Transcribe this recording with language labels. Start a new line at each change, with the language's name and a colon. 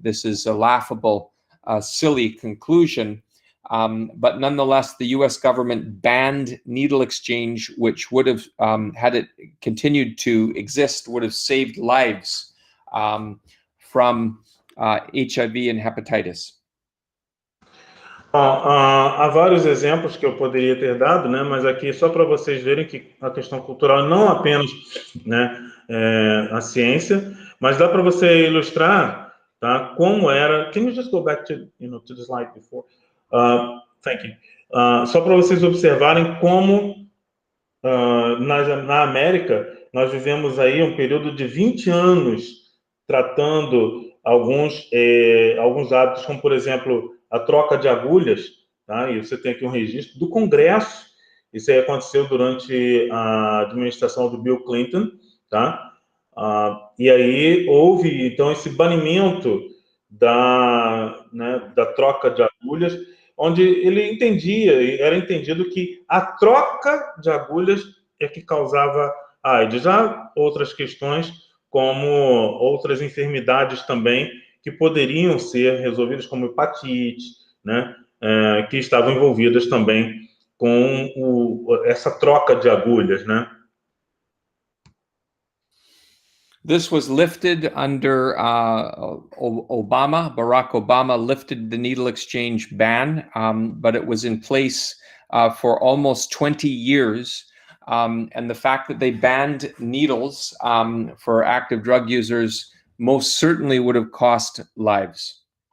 English: This is a laughable, silly conclusion. But nonetheless, the US government banned needle exchange, which would have, had it continued to exist, would have saved lives from HIV and hepatitis.
Portuguese: Há vários exemplos que eu poderia ter dado, né? Mas aqui só para vocês verem que a questão cultural não apenas, né, a ciência, mas dá para você ilustrar, tá? Como era.
English: Can you just go back to to the slide before? Thank you.
Portuguese: Só para vocês observarem como na América nós vivemos aí um período de 20 anos tratando alguns hábitos, como por exemplo a troca de agulhas, tá? E você tem aqui um registro do Congresso. Isso aí aconteceu durante a administração do Bill Clinton, tá? E aí houve então esse banimento da troca de agulhas, onde ele entendia, era entendido que a troca de agulhas é que causava AIDS. Já outras questões, como outras enfermidades também, que poderiam ser resolvidas, como hepatite, né, que estavam envolvidas também com essa troca de agulhas, né?
English: This was lifted under Obama. Barack Obama lifted the needle exchange ban, but it was in place for almost 20 years. And the fact that they banned needles for active drug users most certainly would have cost lives.